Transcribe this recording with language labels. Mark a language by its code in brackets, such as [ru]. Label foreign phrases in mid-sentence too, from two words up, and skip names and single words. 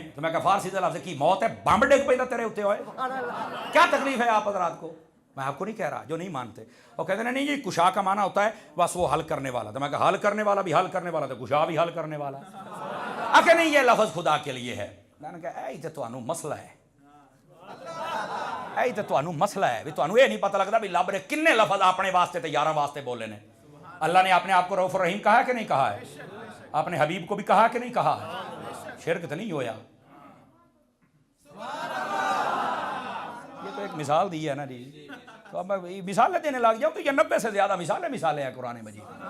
[ur] تو میں کہا فارسی سے لفظ کی موت ہے بمب ڈگ پہ تیرے ہوتے ہوئے. کیا تکلیف ہے آپ حضرات کو؟ میں آپ کو نہیں کہہ رہا جو نہیں مانتے. اور کہتے ہیں نہیں جی کشا کا معنی ہوتا ہے بس وہ حل کرنے والا. تو میں کہا حل کرنے والا بھی حل کرنے والا تو کشا بھی حل کرنے والا. کہ نہیں یہ لفظ خدا کے لیے ہے. [pa] میں نے کہا اے تے تانوں مسئلہ ہے. اے تے تانوں مسئلہ ہے بھی تانوں یہ نہیں پتہ لگتا بھی رب نے کنے لفظ اپنے واسطے تے یاراں واسطے بولے نے. [ur] اللہ نے اپنے آپ کو رؤوف الرحیم کہا ہے کہ نہیں کہا ہے؟ اپنے حبیب کو بھی کہا کہ نہیں کہا ہے؟ شرک تو نہیں ہویا. یہ تو ایک مثال دی ہے نا جی. تو اب میں مثالیں دینے لگ جاؤں تو یہ 90 سے زیادہ مثالیں ہیں قرآن مجید.